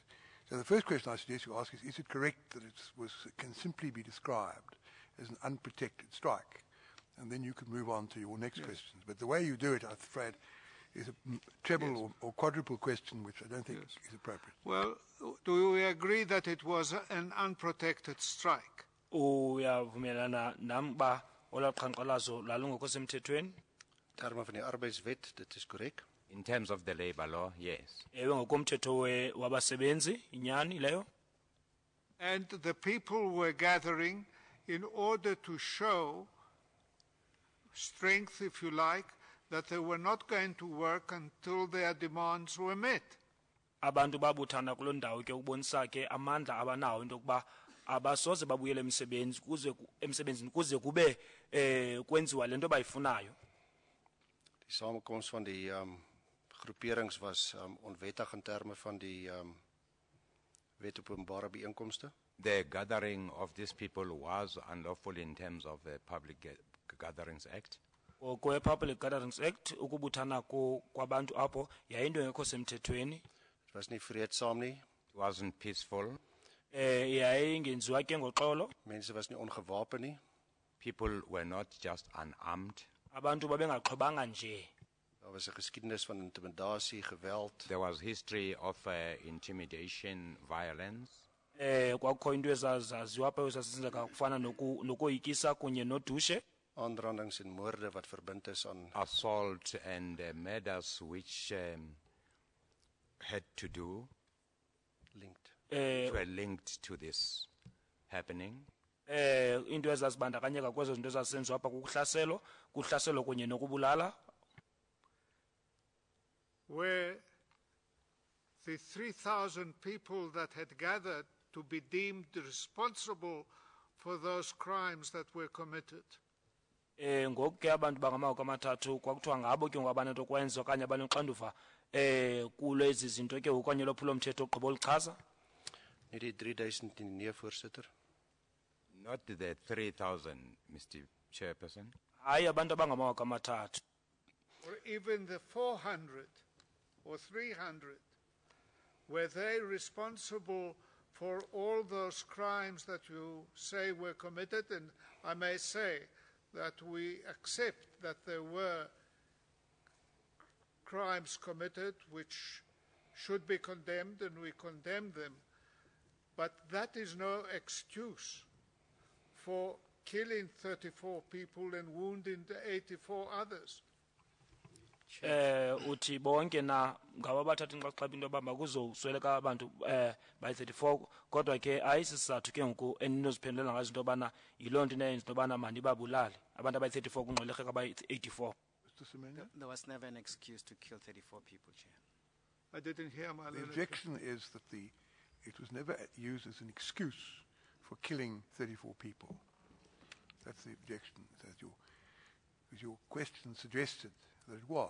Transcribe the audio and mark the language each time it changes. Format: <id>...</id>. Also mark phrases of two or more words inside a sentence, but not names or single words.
<en>So the first question I suggest you ask is it correct that it can simply be described as an unprotected strike? And then you could move on to your next questions. But the way you do it, I'm afraid, is a treble or quadruple question, which I don't think is appropriate. Well, do we agree that it was an unprotected strike?</en> <xh>Uyavumelana nami ba olaqhankqalazo lalungekho semthethweni?</xh> <af>Terme van die arbeidswet, dit is korrek.</af> <en>In terms of the labor law, yes.</en> <xh>Ewe ngokomthetho wabasebenzi inyani leyo.</xh> <en>And the people were gathering in order to show strength, if you like, that they were not going to work until their demands were met.</en> <xh>Abantu babuthana kuloo ndawo ke ukubonisa ke amandla abanawo into yokuba abasoze babuyele emsebenzini kuze kube kwenziwa lento bayifunayo.</xh> <af>Die samekoms van die groeperings was onwettig in terme van die wet op openbare bijeenkomste.</af> <en>The gathering of these people was unlawful in terms of the Public Gatherings Act.</en> <xh>Kwe Public Gatherings Act ukubuthana kwabantu apho yayinto engekho semthethweni.</xh> <af>Dit was nie vreedsaam nie.</af> <en>It wasn't peaceful.</en> <xh>Yayingenziwa ke ngoxolo.</xh> <af>Mense was nie ongewapen nie.</af> <en>People were not just unarmed.</en> <xh>Abantu babengaxhobanga nje.</xh> <af>Daar was 'n geskiedenis van intimidasie, geweld.</af> <en>There was history of intimidation, violence.</en> <xh>Kwakho into ezaziwa apha ezasenzeka kufana nokoyikisa kunye nodushe.</xh> <af>Aanrandings en moorde wat verbind is aan</af> <en>Assault and murders which had to do, linked. were linked to this happening.</en> <xh>Into ezazibandakanyeka kwezo zinto ezasenziwa apha kuhlaselo kunye nokubulala.</xh> <en>Where the 3,000 people that had gathered to be deemed responsible for those crimes that were committed.</en> <xh>Ngoku ke abantu bangamawaka amathathu kwakuthiwa ngabo ke ngabantu okwenza okanye abanoxanduva kulezi zinto ke okanye lophulo mthetho ogqiba olichaza.</xh> <af>Nie die 3000 nie, voorsitter.</af> <en>Not the 3,000, Mr. Chairperson.</en> <xh>Hayi abantu abangamawaka amathathu.</xh> <en>Or even the 400 or 300, were they responsible for all those crimes that you say were committed? And I may say that we accept that there were crimes committed which should be condemned, and we condemn them. But that is no excuse for killing 34 people and wounding 84 others.</en> <xh>Uthi bonke na ngaba bathatha inxaxheba into yoba makuzosweleka abantu bayi-34 kodwa ke ayisisizathu ke ngoku eninoziphendulela ngazo into yobana yiloo nto inayenza into yobana mandibabulale abantu abayi-34 kungqolekeka abayi-84.</xh> <en>There was never an excuse to kill 34 people, Chair. I didn't hear my The objection is that it was never used as an excuse for killing 34 people. That's the objection. That your question suggested that it was.</en>